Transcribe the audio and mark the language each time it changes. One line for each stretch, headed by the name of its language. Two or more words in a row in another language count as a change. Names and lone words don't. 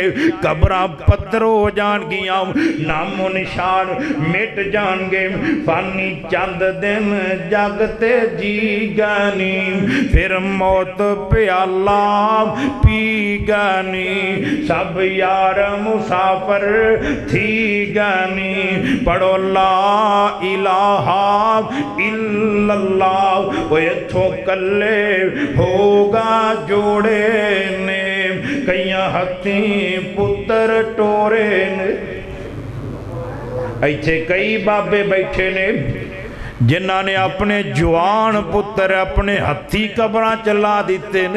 Punjabi: ਕਬਰਾਂ ਪੱਥਰ ਹੋ ਜਾਣਗੀਆਂ, ਨਾਮੋ ਨਿਸ਼ਾਨ ਮਿਟ ਜਾਣਗੇ। ਫ਼ਾਨੀ ਚੰਦ ਦਿਨ ਜਗਤੇ ਜੀ ਗਾਨੀ ਫਿਰ ਮੌਤ ਪਿਆਲਾ ਪੀ ਗਾਨੀ। ਸਬ ਯਾਰ ਮੁਸਾਫ਼ਰ ਥੀ ਗਾਨੀ ਪੜ੍ਹੋ
Arabic: لا إله إلا الله.
Punjabi: ਵੋ ਇੱਥੋਂ ਕੱਲੇ ਹੋਗਾ ਜੋੜੇ ਨੇ ਕਈਆਂ ਹੱਥੀਂ ਪੁੱਤਰ ਟੋਰੇ ਨੇ। ਇੱਥੇ ਕਈ ਬਾਬੇ ਬੈਠੇ ਨੇ ਜਿਨ੍ਹਾਂ ਨੇ ਅਪਣੇ ਜਵਾਨ ਪੁੱਤਰ ਅਪਣੇ ਹੱਥੀਂ ਕਬਰਾਂ ਚ ਲਾ ਦਿੱਤੇ ਨੇ।